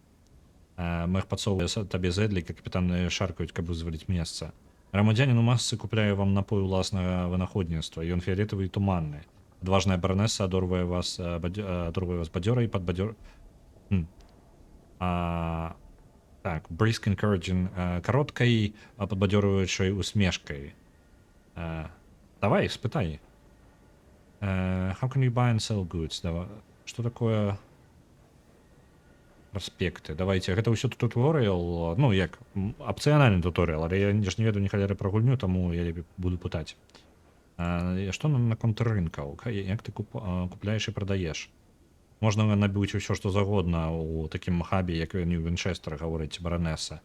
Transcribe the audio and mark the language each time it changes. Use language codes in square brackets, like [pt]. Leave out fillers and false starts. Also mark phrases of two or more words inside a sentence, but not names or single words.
[be] Мэх падсоўвае табе зэдлі, капітаны шаркаюць, каб вызваліць месца. Грамадзянін у масцы купляе вам напой уласнага вынаходніцтва. Ён фіолетавы і туманны. Адважная баранеса адорвае вас бадзёрай і падбадзёр... Так, [en] brisk encouraging, [be] кароткай, падбадзёрваючай усмешкай. Давай, спытай. [en] How can you buy and sell goods? [ru] Что такое праспекты? [be] Давайте, гэта ўсё туторыял, ну як апцыянальны туторыял, але я ж не ведаю ні халеры пра гульню, таму я буду пытаць. Што наконт рынкаў? Як ты купляеш і прадаеш? Можна набыць усё, што загодна ў такім хабе, як Нью-Вінчэстер, гаворыць баранеса.